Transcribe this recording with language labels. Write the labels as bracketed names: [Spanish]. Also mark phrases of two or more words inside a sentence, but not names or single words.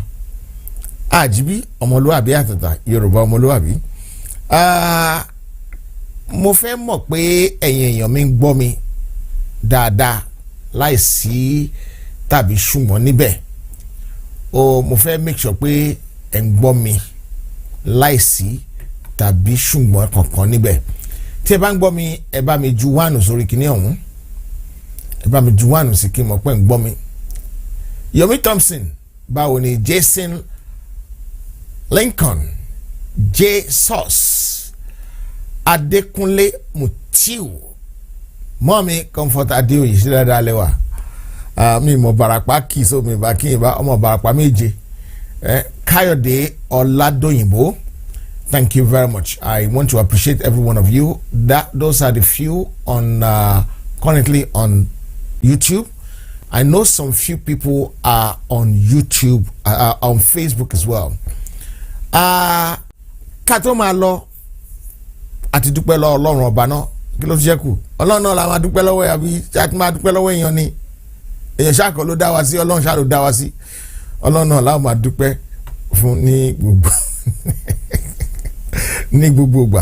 [Yoruba] Àjíbí ọmọlúwàbí àtàtà Yorùbá ọmọlúwàbí. Mo fẹ́ mọ̀ pé ẹ̀yin èèyàn mi ń gbọ́ mi dáadáa láìsí tàbí ṣùgbọ́n níbẹ̀. Mo fẹ́ [English] make sure [Yoruba] pé ẹ̀ ń gbọ́ mi láìsí tàbí ṣùgbọ́n kankan níbẹ̀. Tí ẹ bá ń gbọ́ mi, ẹ bá mi ju wánù sórí kinní ọ̀hún. Ẹ bá mi ju wánù sí kí n mọ̀ pé ń gbọ́ mi. Yomi Thompson, báwo ni Jason Lincoln, Jesus, Adékúnlé Mutiu, mọ́mi Comfort Adéoyè ṣe dáadáa lẹ́wà. Mi mọ̀ Bàràpá kì í so mi bá kí n bá ọmọ Bàràpá méje. Káyọ̀dé Ọládòyìnbó, [English] thank you very much. I want to appreciate every one of you. Those are the few on currently on YouTube. I know some few people are on YouTube, on Facebook as well. [Yoruba] Ká tó máa lọ àti dúpẹ́ lọ́wọ́ Ọlọ́run ọba náà, kí ló fi ṣẹ́kù? Ọlọ́run náà la máa dúpẹ́ lọ́wọ́ ẹ̀ àbí ṣáà máa dúpẹ́ lọ́wọ́ èèyàn ni. Èèyàn ṣáàkọ́ ló dá wa sí, Ọlọ́run ṣáà ló dá wa sí. Ọlọ́run náà la máa dúpẹ́ fún ní gbogbo ní gbogbo ìgbà.